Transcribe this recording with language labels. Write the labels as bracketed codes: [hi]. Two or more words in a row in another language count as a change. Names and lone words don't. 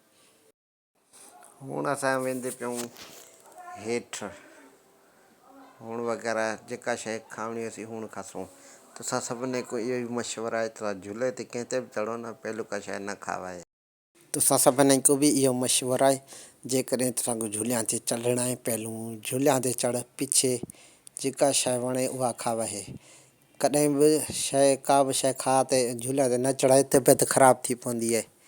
[sd] हुण असां वेंदे पियूं हेठि। हुण वग़ैरह जेका शइ खावणी हुसी हुण खासूं। तुसां सभिनी को इहो ई मशवरो आहे त झूले ते कंहिं ते बि चढ़ो न पहिरियों का शइ न खावाए। तुसां सभिनी को बि इहो मशवरो आहे जेकॾहिं तव्हांखे झूलियां ते चढ़णा आहे पहिरियों झूलियां ते चढ़ पिछे जेका शइ वणे उहा खावाए। कॾहिं बि शइ का बि शइ खा ते झूलिया ते न चढ़ाए तबियत ख़राब थी पवंदी आहे।